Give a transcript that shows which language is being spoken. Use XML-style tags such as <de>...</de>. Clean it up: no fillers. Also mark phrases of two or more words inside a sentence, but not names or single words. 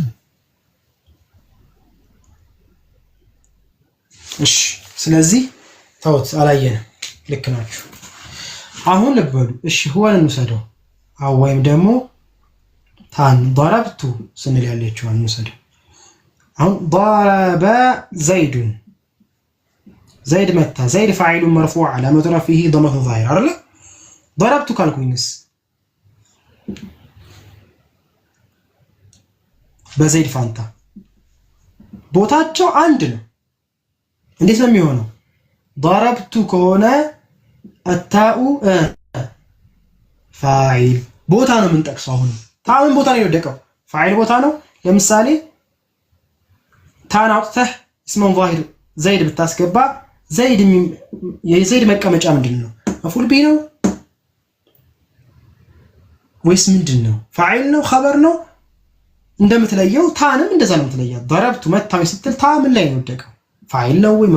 <am>እሺ ስለዚህ ተውት አላየንም ልክ ናችሁ አሁን ልበሉ እሺ ሁዋን እንውሰደው አው ወይም ደግሞ ታን ضربت ስንል ያለችው እንውሰደው አሁን</am> <ar>ضرب زيد زيد متى زيد فاعل مرفوع علامة رفعه ضمة ظاهرة</ar> <am>አይደል ضربت ካልኩኝስ በዘይድ ፋንታ ቦታቸው አንድ ነው እንዴት ነው የሚሆነው ضربت ከሆነ</am> <ar>التاء فاعل</ar> <am>ቦታ ነው የምንጠቅሰው አሁን ታውን ቦታ ነው የወደቀው ፋይል ቦታ ነው ለምሳሌ ታን አውጥተህ</am> <ar>اسم ظاهر</ar> <am>ዘይድ ብታስገባ ዘይድ የዘይድ መቀመጫ ምንድነው</am> <ar>مفعول به</ar> <am>ነው ወይስ ምንድነው ፋይል ነው ኸበር ነው እንደምትለየው ታንም እንደዛ ነው የምትለየው ضربت መታው ስትል ታ ምን ላይ ነው የወደቀው ፋይል ነው ወይ</am>